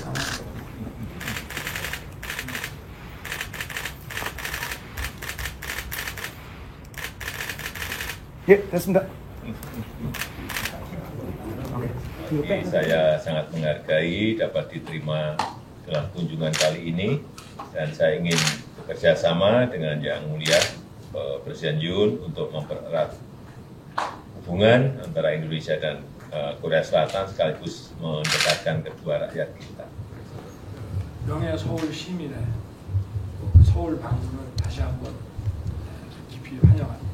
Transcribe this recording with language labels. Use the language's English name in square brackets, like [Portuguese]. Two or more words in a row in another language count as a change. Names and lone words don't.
[Korean] 예, 됐습니다. [Indonesian] Saya sangat menghargai dapat diterima dalam kunjungan kali ini dan saya ingin bekerja sama dengan Yang Mulia Presiden Yoon untuk mempererat hubungan antara Indonesia dan Korea Selatan sekaligus mendekatkan kedua rakyat kita. [Korean] 명예 서울 시민의 서울 방문을 다시 한번 깊이 환영합니다.